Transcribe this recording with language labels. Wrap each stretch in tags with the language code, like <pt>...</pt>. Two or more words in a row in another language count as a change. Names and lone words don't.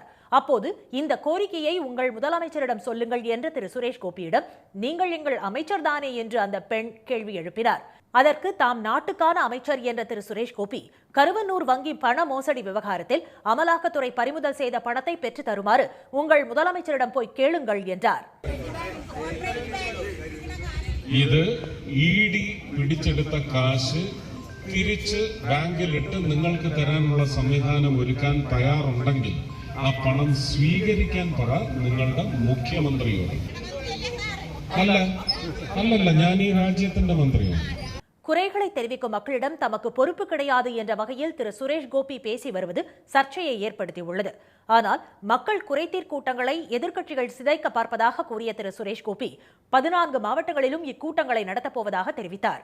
<ta>அப்போது இந்த கோரிக்கையை உங்கள் முதலமைச்சரிடம் சொல்லுங்கள் என்று திரு சுரேஷ் கோபியிடம் நீங்கள் எங்கள் அமைச்சர் தானே என்று அந்த பெண் கேள்வி எழுப்பினார். அதற்கு தாம் நாட்டுக்கான அமைச்சர் என்ற திரு சுரேஷ் கோபி கருவனூர் வங்கி பண மோசடி விவகாரத்தில் அமலாக்கத்துறை பறிமுதல் செய்த பணத்தை பெற்று தருமாறு உங்கள் முதலமைச்சரிடம் போய் கேளுங்கள் என்றார்.</ta> <ml>ഇത് ഇഡി പിടിച്ചെടുത്ത കാശ് തിരിച്ച് ബാങ്കിലിട്ട് നിങ്ങൾക്ക് തരാനുള്ള സംവിധാനം ഒരുക്കാൻ തയ്യാറുണ്ടെങ്കിൽ ആ പണം സ്വീകരിക്കാൻ പറ നിങ്ങളുടെ മുഖ്യമന്ത്രിയോട്. അല്ലല്ല ഞാൻ ഈ രാജ്യത്തിന്റെ മന്ത്രിയാണ്.</ml> <ta>குறைகளை தெரிவிக்கும் மக்களிடம் தமக்கு பொறுப்பு கிடையாது என்ற வகையில் திரு சுரேஷ் கோபி பேசி வருவது சர்ச்சையை ஏற்படுத்தியுள்ளது. ஆனால் மக்கள் குறைதீர் கூட்டங்களை எதிர்க்கட்சிகள் சிதைக்க பார்ப்பதாக கூறிய திரு சுரேஷ் கோபி 14 மாவட்டங்களிலும் இக்கூட்டங்களை நடத்தப்போவதாக தெரிவித்தார்.</ta>